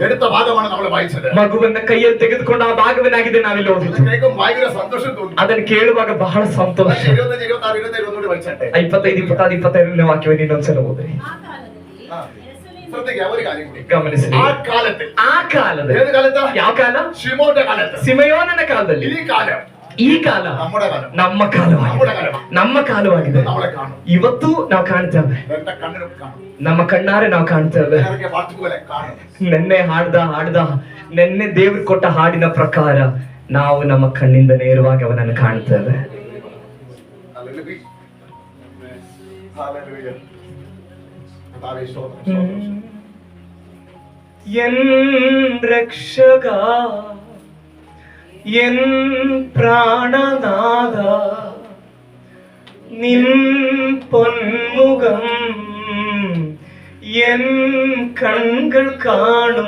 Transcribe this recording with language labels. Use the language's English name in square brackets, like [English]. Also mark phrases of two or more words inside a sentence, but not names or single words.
[Malayalam] എടുത്ത ഭാഗമാണ് നമ്മൾ വായിച്ചത്. [Kannada] ಮಗುವನ್ನ ಕೈಯಲ್ಲಿ ತೆಗೆದುಕೊಂಡ ಆ ಭಾಗವನ್ನಾಗಿದೆ ನಾವಿಲ್ಲಿ ಓದಿದ್ದು. [Malayalam] കേൾക്കും ഭയങ്കര സന്തോഷം തോന്നി. [Kannada] ಅದನ್ನು ಕೇಳುವಾಗ ಬಹಳ ಸಂತೋಷ. [Malayalam] 25, 26, 27 ഒന്നുകൂടി വായിച്ചട്ടെ. [Kannada] 25, 26, 27ನೇ ವಾಕ್ಯವನ್ನು ಇನ್ನೊಂದ್ಸಲ ಓದ್ರಿ. ಆ ಕಾಲದಲ್ಲಿ ಯೆರೂಸಲೇಮಿನ [Malayalam] ശ്രദ്ധിക്കുക ഒരു കാര്യം കൂടി. [Kannada] ಗಮನಿಸಿ. [Malayalam] ആ കാലത്തിൽ, [Kannada] ಆ ಕಾಲದ [Malayalam] ഏത് കാലത്ത്? [Kannada] ಯಾವ ಕಾಲ? [Malayalam] ശിമോന്റെ കാലത്ത്. [Kannada] ಸಿಮೆಯೋನನ ಕಾಲದಲ್ಲಿ. [Malayalam] ഈ കാലം [Kannada] ಈ ಕಾಲ [Malayalam] നമ്മുടെ കാലം. [Kannada] ನಮ್ಮ ಕಾಲವಾಗಿದೆ. ನಮ್ಮ ಕಾಲವಾಗಿದೆ. [Malayalam] നമ്മളെ കാണും. [Kannada] ಇವತ್ತು ನಾವು ಕಾಣ್ತೇವೆ. [Malayalam] എന്റെ കണ്ണിനും കാണും. [Kannada] ನಮ್ಮ ಕಣ್ಣಾರೆ ನಾವು ಕಾಣ್ತೇವೆ. [Malayalam] ഇറങ്ങിയ പാട്ടുപോലെ കാണും. [Kannada] ನೆನ್ನೆ ಹಾಡ್ದ ನೆನ್ನೆ ದೇವ್ರು ಕೊಟ್ಟ ಹಾಡಿನ ಪ್ರಕಾರ ನಾವು ನಮ್ಮ ಕಣ್ಣಿಂದ ನೇರವಾಗಿ ಅವನನ್ನು ಕಾಣ್ತೇವೆ. [Malayalam] ഹല്ലേലൂയ. ഹല്ലേലൂയ. കർത്താവേ, സ്തോത്രം, സ്തോത്രം. എൻ രക്ഷക, എൻ പ്രാണനാഥ, നിൻ പൊന്മുഖം എൻ കൺകൾ കാണും.